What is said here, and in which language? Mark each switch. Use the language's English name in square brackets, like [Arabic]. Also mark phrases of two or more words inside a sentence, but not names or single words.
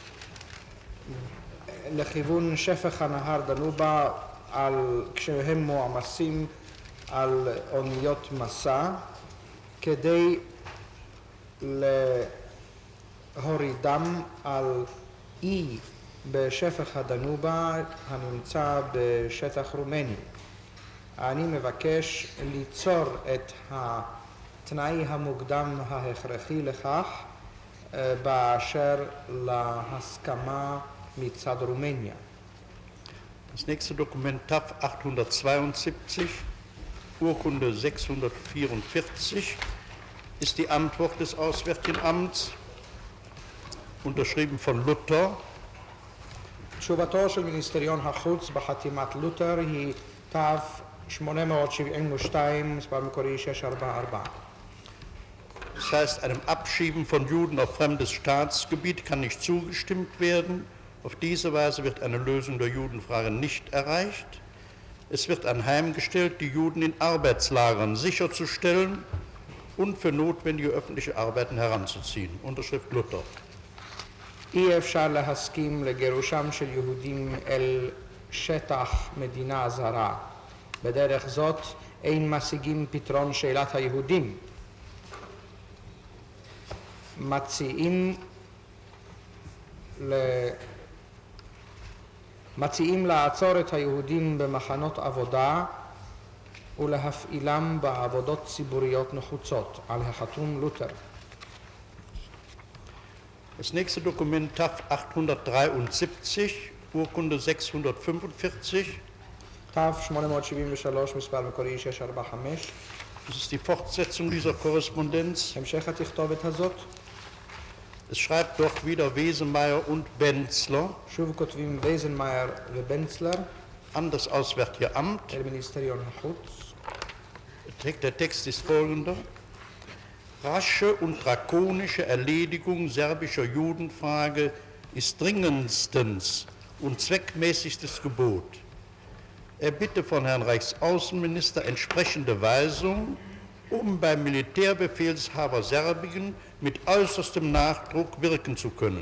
[Hebrew] לכיוון שפך הנהר דנובה כשהם מועמסים על אוניות מסע כדי להורידם על אי בשפך הדנובה הנמצא בשטח רומני. אני מבקש ליצור את התנאי המוקדם ההכרחי לכך באשר להסכמה מצד רומניה. [German] Das nächste Dokument TAF 872, Urkunde 644, ist die Antwort des Auswärtigen Amts, unterschrieben von Luther. [Hebrew] תשובתו של מיניסטריון החוץ בחתימת לותר היא תו 872, מספר מקורי 644. [German] Das heißt, einem Abschieben von Juden auf fremdes Staatsgebiet kann nicht zugestimmt werden. Auf diese Weise wird eine Lösung der Judenfrage nicht erreicht. Es wird anheimgestellt, die Juden in Arbeitslagern sicherzustellen und für notwendige öffentliche Arbeiten heranzuziehen. Unterschrift Luther. [Hebrew] אי אפשר להסכים לגירושם של יהודים אל שטח מדינה זרה. בדרך זאת אין משיגים פתרון שאלת היהודים. מציעים לעצור את היהודים במחנות עבודה ולהפעילם בעבודות ציבוריות נחוצות. על החתום לותר. [German] Das nächste Dokument TAF 873, Urkunde 645. [Hebrew] תו 873, מספר מקורי 645. [German] Das ist die Fortsetzung dieser Korrespondenz. [Hebrew] המשך התכתובת הזאת. [German] Es schreibt dort wieder Wesemeyer und Benzler [Hebrew] שוב כותבים וייזנמאייר ובנצלר [German] an das Auswärtige Amt. [Hebrew] אל מיניסטריון החוץ. [German] Der Text ist folgender. Rasche und drakonische Erledigung serbischer Judenfrage ist dringendstens und zweckmäßigstes Gebot. Er bitte von Herrn Reichsaußenminister entsprechende Weisung, um beim Militärbefehlshaber Serbien mit äußerstem Nachdruck wirken zu können.